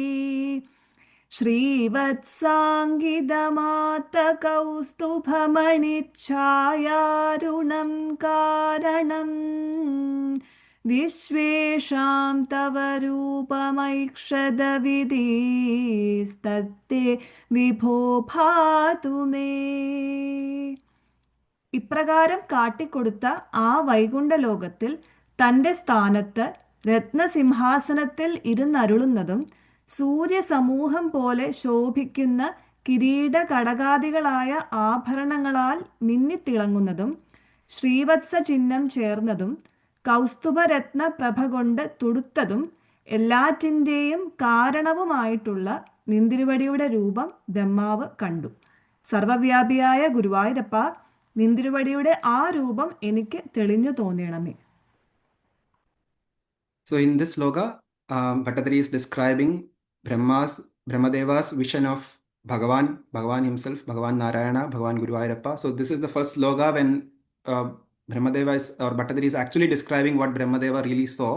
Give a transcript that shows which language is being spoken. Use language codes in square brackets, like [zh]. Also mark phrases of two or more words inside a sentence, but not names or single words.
[sa] श्रीवत्साङ्गिदमातकौस्तुभमणिच्छायारुणं कारणम् विश्वेषां तव रूपमैक्षदविधिस्तत्ते विभो भातु मे. [ml] ഇപ്രകാരം കാട്ടിക്കൊടുത്ത ആ വൈകുണ്ഠലോകത്തിൽ തൻ്റെ സ്ഥാനത്ത് രത്നസിംഹാസനത്തിൽ ഇരുന്നരുളുന്നതും സൂര്യസമൂഹം പോലെ ശോഭിക്കുന്ന കിരീട കടകാദികളായ ആഭരണങ്ങളാൽ മിന്നിത്തിളങ്ങുന്നതും ശ്രീവത്സ ചിഹ്നം ചേർന്നതും കൗസ്തുഭരത്ന പ്രഭ കൊണ്ട് തുടുത്തതും എല്ലാറ്റിൻ്റെയും കാരണവുമായിട്ടുള്ള നിന്തിരുവടിയുടെ രൂപം ബ്രഹ്മാവ് കണ്ടു. സർവവ്യാപിയായ ഗുരുവായൂരപ്പ, നിന്തിരുവടിയുടെ ആ രൂപം എനിക്ക് തെളിഞ്ഞു തോന്നണമേ. [en] So in this sloga, Bhattacharya is describing Brahmadeva's vision of Bhagavan himself, Bhagavan Narayana, Bhagavan Guruvayoorappa. So this is the first sloga when Brahmadeva or Bhattacharya is actually describing what Brahmadeva really saw.